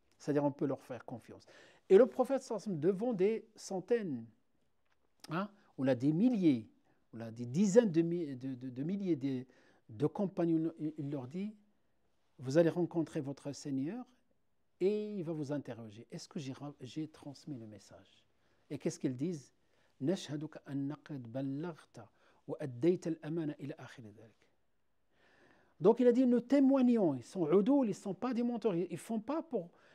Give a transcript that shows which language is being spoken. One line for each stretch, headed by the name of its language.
French: C'est-à-dire on peut leur faire confiance. Et le prophète
Arabic: sallallahu alayhi wa sallam,
French: devant des centaines, hein, ou là des milliers, ou là des dizaines de milliers de compagnons, il leur dit, vous allez rencontrer votre Seigneur et il va vous interroger. Est-ce que j'ai transmis le message? Et qu'est-ce qu'ils disent?
Arabic: نشهدك أنك بلغت وأديت الأمانة إلى آخر ذلك.
French: Donc il a dit, nous témoignons, ils sont udoul, ils ne sont pas des menteurs, ils ne font pas pour